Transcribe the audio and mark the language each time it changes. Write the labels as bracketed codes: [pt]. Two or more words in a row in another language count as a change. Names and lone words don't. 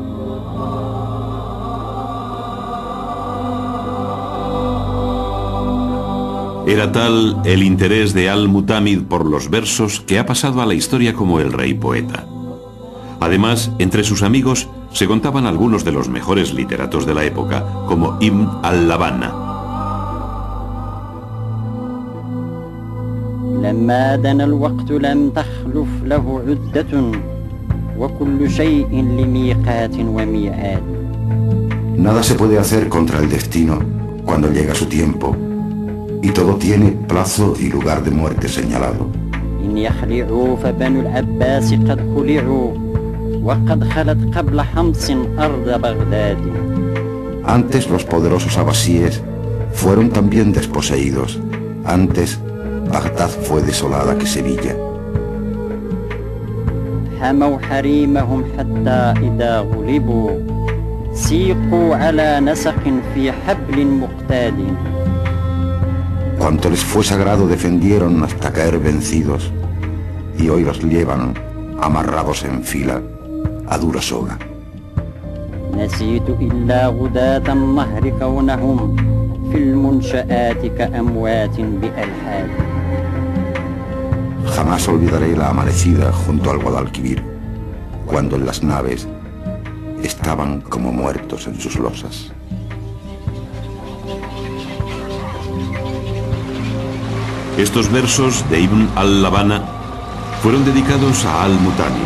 [es] Era tal el interés de Al-Mutámid por los versos que ha pasado a la historia como el rey poeta. Además, entre sus amigos se contaban algunos de los mejores literatos de la época, como Ibn al-Labana. [ar] لما دنا الوقت لم تخلف له عدة وكل شيء لميقات وميعاد. [es] Nada se puede hacer contra el destino cuando llega su tiempo, y todo tiene plazo y lugar de muerte señalado. [ar] إن يخلعوا فبنو العباس قد خلعوا وقد خلت قبل حمص أرض بغداد. [es] Antes los poderosos abasíes fueron también desposeídos. Antes Bagdad fue desolada que Sevilla. [ar] حموا حريمهم حتى إذا غلبوا سيقوا على نسق في حبل مقتاد. [es] Cuanto les fue sagrado defendieron hasta caer vencidos, y hoy los llevan amarrados en fila a dura soga. [ar] نسيت إلا غداة النهر كونهم في المنشآت كأموات بألحاد. [es] Jamás olvidaré la amanecida junto al Guadalquivir, cuando en las naves estaban como muertos en sus losas. Estos versos de Ibn al-Labana fueron dedicados a Al-Mutámid.